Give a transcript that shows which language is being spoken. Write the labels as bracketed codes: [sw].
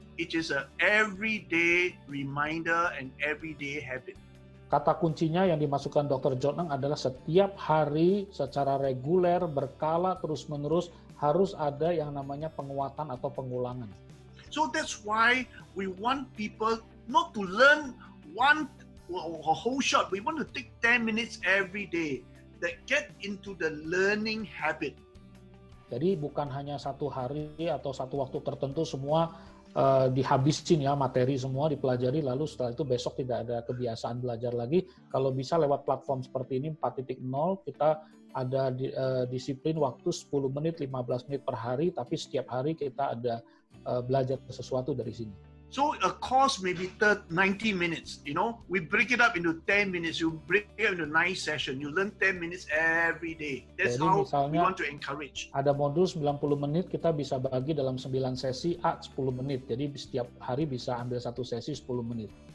[en] It is an everyday reminder and everyday habit. [id] Kata kuncinya yang dimasukkan Dr. John Ng adalah setiap hari secara reguler, berkala, terus-menerus harus ada yang namanya penguatan atau pengulangan. [en] So that's why we want people not to learn a whole shot. We want to take 10 minutes every day that get into the learning habit. [id] Jadi bukan hanya satu hari atau satu waktu tertentu semua dihabisin ya, materi semua dipelajari, lalu setelah itu besok tidak ada kebiasaan belajar lagi. Kalau bisa lewat platform seperti ini 4.0, kita ada disiplin waktu 10 menit, 15 menit per hari, tapi setiap hari kita ada belajar sesuatu dari sini. [en] So a course may be 90 minutes, we break it up into 10 minutes, you break it into 9 sessions, you learn 10 minutes every day. That's [id] Jadi, [en] how we want to encourage. [id] Ada modul 90 menit, kita bisa bagi dalam 9 sesi A 10 menit. Jadi setiap hari bisa ambil satu sesi 10 menit.